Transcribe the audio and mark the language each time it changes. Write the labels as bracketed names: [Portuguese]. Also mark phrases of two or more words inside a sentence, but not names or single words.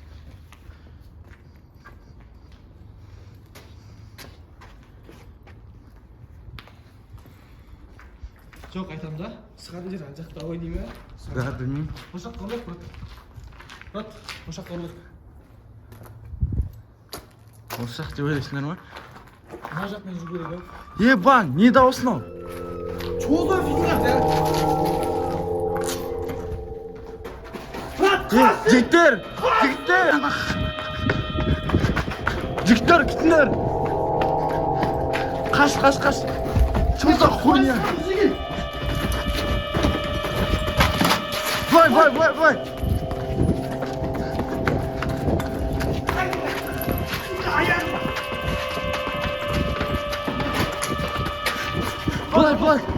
[Kazakh] Жоқ, айтам да. Шығатын жер ана жақта ғой деймін. Да, білмеймін. Осы жаққа ұрлық, брат. Осы жаққа ұрлық. Осы жақ деп ойлайсыңдар ма? Мына жақтан жүру керек, Ебан, не дауыс мынау? [Russian] Чего за фигня, блядь? [Kazakh] Жігіттер! Жігіттер, күтіңдер! Қаш! [Russian] Что за хуйня? [Kazakh] Былай! Былай!